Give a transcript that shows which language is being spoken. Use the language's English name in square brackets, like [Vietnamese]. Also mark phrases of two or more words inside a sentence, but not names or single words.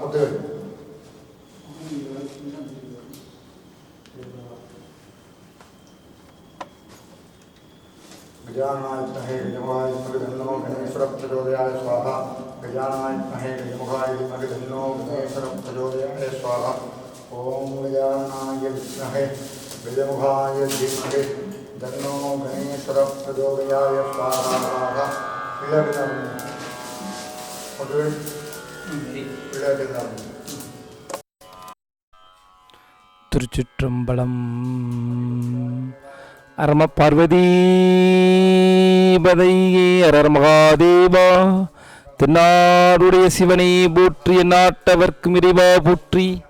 [Sanskrit] गजाननाय विद्महे गजमुखाय धीमहि तन्नो गणेशः प्रचोदयात् स्वाहा गजाननाय विद्महे गजमुखाय धीमहि तन्नो गणेशः प्रचोदयात् स्वाहा ओम गजाननाय विद्महे गजमुखाय धीमहि तन्नो गणेशः प्रचोदयात् स्वाहा [Tamil] திருச்சிற்றம்பலம் [Sanskrit] हरम पार्वती पतये हरर् महादेव [Tamil] தென்னாடுடைய சிவனை போற்றி நாட்டவர்க்கும் இறைவா போற்றி